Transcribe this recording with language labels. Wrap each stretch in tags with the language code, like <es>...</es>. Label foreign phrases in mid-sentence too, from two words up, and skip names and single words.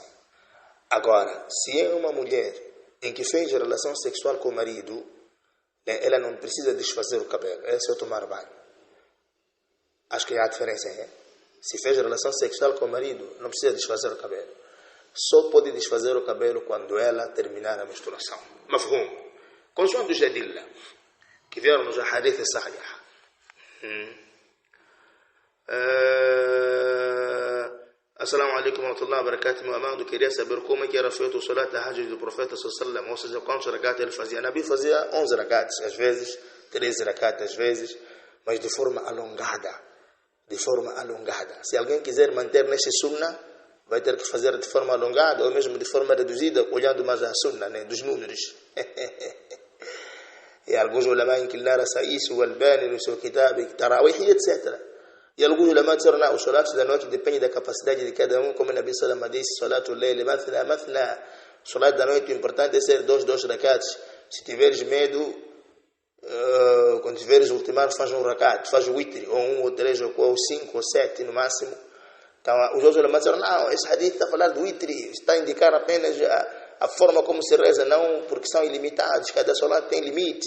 <pt>Agora, se é uma mulher em que fez relação sexual com o marido, ela não precisa desfazer o cabelo, é só tomar banho. Acho que há diferença, hein? Se fez relação sexual com o marido, não precisa desfazer o cabelo. Só pode desfazer o cabelo quando ela terminar a menstruação. Mafhum. Consoante os adilla, que vieram nos</pt> <ar>حديث صحيح. السلام عليكم ورحمة الله وبركاته.</ar> <pt>Meu amado, queria saber como é que era feito o</pt> <ar>صلاة تهجد</ar> <pt>do profeta</pt> <ar>صلى الله عليه وسلم,</ar> <pt>ou seja, quantos rakat ele fazia. Nabi fazia 11 rakats, às vezes 13 rakats, às vezes, mas de forma alongada. De forma alongada. Se alguém quiser manter nesse sunnah, vai ter que fazer de forma alongada, ou mesmo de forma reduzida, olhando mais a sunnah, né, dos números. E alguns ulama inclinaram-se a isso, o Albani no seu kitab, Tarawih, etc. E alguns ulama disseram, não, o salat da noite depende da capacidade de cada um, como o</pt> <ar>نبي صلى الله عليه وسلم</ar> <pt>disse,</pt> <ar>صلاة الليل مثنى مثنى.</ar> <pt>O salat da noite, o importante é ser dois rakats. Se tiveres medo, quando tiveres ultimar, faz um rakat, faz o witri, ou 1, ou 3, ou 5, ou 7 no máximo. Então, os outros ulama disseram, não, esse hadith está a falar do witri, está a indicar apenas a forma como se reza, não porque são ilimitados, cada salat tem limite.</pt>